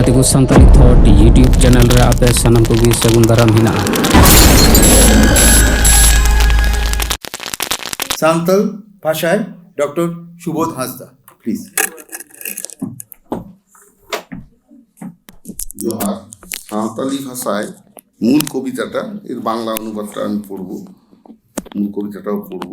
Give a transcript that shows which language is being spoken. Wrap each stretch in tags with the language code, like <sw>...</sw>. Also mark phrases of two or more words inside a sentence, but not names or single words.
<sat>ᱥᱟᱱᱛᱟᱞᱤ ᱛᱷᱚᱴ ᱤᱭᱩᱴᱩᱵ ᱪᱮᱱᱮᱞ ᱨᱮ ᱟᱯᱮ ᱥᱟᱱᱟᱢ ᱠᱚᱜᱮ ᱥᱟᱹᱜᱩᱱ ᱫᱟᱨᱟᱢ ᱦᱮᱱᱟᱜᱼᱟ।</sat> <bn>সাঁওতাল ভাষায় ডক্টর সুবোধ হাঁসদা, প্লিজ। জোহার। সাঁওতালি ভাষায় মূল কবিতাটা, এর বাংলা অনুবাদটা আমি পড়ব, মূল কবিতাটাও পড়ব।</bn>